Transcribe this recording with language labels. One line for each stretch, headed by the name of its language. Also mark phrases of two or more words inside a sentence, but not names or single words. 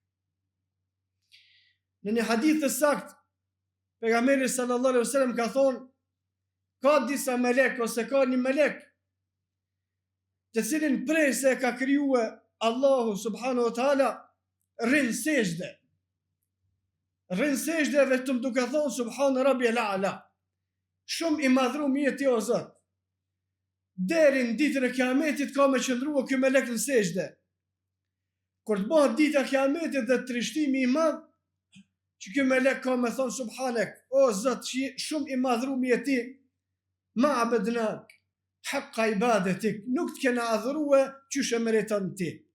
Albanian: Në një hadith të saktë, pejgamberi
Arabic: صلى الله عليه وسلم
Albanian: ka thonë, ka disa melek ose ka një melek të cilin prej se ka krijuar Allahu
Arabic: سبحانه وتعالى
Albanian: rrin sejdë. Rrin sejdë vetëm duke thonë
Arabic: سبحان ربي الأعلى.
Albanian: Shumë i madhruar jeti o Zot. Deri në ditën e Kiametit ka me qëndrua ky melek në sejdë. Kur të bëhet dita e Kiametit dhe trishtimi i madh, që ky melek ka me thonë subhanek, o Zot, shumë i madhruar jeti,
Arabic: ما عبدناك، حق عبادتك,
Albanian: nuk të kena adhurue qyshe meriton ti.